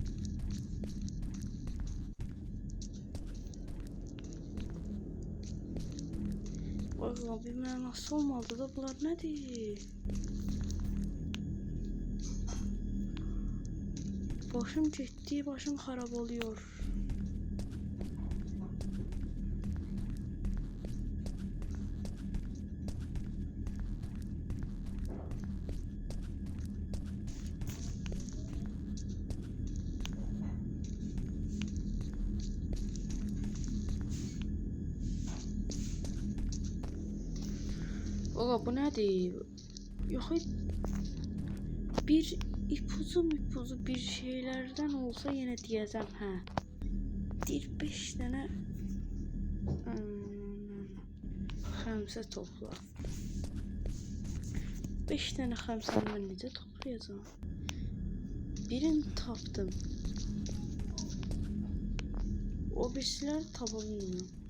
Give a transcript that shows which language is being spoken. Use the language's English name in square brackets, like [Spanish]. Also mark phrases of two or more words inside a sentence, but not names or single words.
[Azerbaijani] Vallahi bir mənası olmadı da bunlar nədir? [Turkish] Başım ciddi, başım xarab oluyor. Ola bu nedir? Yok bir ipucu bir şeylerden olsa yine diyeceğim ha. Bir 5 tane xəmsə topla. 5 tane xəmsəni [Azerbaijani] mən necə [Turkish] toplayacağım? [Azerbaijani] Birini tapdım. O birisiləri tapa bilmiyorum.